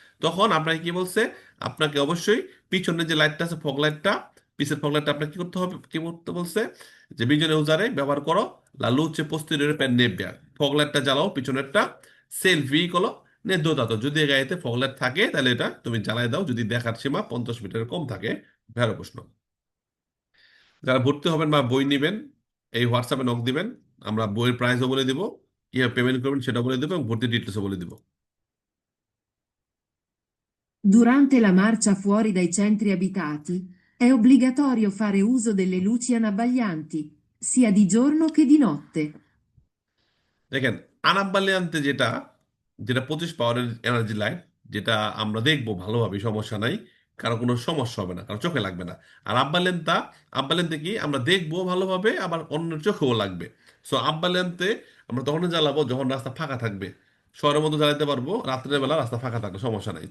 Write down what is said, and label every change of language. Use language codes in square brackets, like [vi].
[bn] তখন আপনাকে কি বলছে, আপনাকে অবশ্যই পিছনে যে লাইটটা আছে ফগ লাইটটা, পিছের ফগ লাইটটা আপনাকে কি করতে হবে, কি করতে বলছে, যে বিজনে উজারে ব্যবহার করো লা [it] luce posteriore per nebbia, [bn] fog লাইটটা জ্বালাও পিছনেরটা, সেল [it] veicolo ne è dotato, [bn] যদি এই গাড়িতে ফগ লাইট থাকে তাহলে এটা তুমি জ্বালায় দাও যদি দেখার সীমা 50 মিটারের কম থাকে। ভেড়ো প্রশ্ন। যারা ভর্তি হবেন বা বই নেবেন এই হোয়াটসঅ্যাপে নক দিবেন, আমরা বইয়ের প্রাইসও বলে দিব, কিভাবে পেমেন্ট করবেন সেটা বলে দেবো এবং ভর্তি ডিটেলসও বলে দিব। [it] Durante la marcia fuori dai centri abitati, è obbligatorio fare uso delle luci anabbaglianti, sia di giorno che di notte. [bn] দেখেন আনাব্বালিয়ান্তে যেটা, যেটা 25 পাওয়ারের এনার্জি লাইট, যেটা আমরা দেখবো ভালোভাবে, সমস্যা নাই, কারো কোনো সমস্যা হবে না, কারো চোখে লাগবে না। আর আব্বালেন্তে কি আমরা দেখবো ভালোভাবে, আবার অন্যের চোখেও লাগবে। সো আব্বালেন্তে আমরা তখনই জ্বালাবো যখন রাস্তা ফাঁকা থাকবে, শহরের মধ্যে জ্বালাতে পারবো, রাত্রের বেলা রাস্তা ফাঁকা থাকবে, সমস্যা নাই।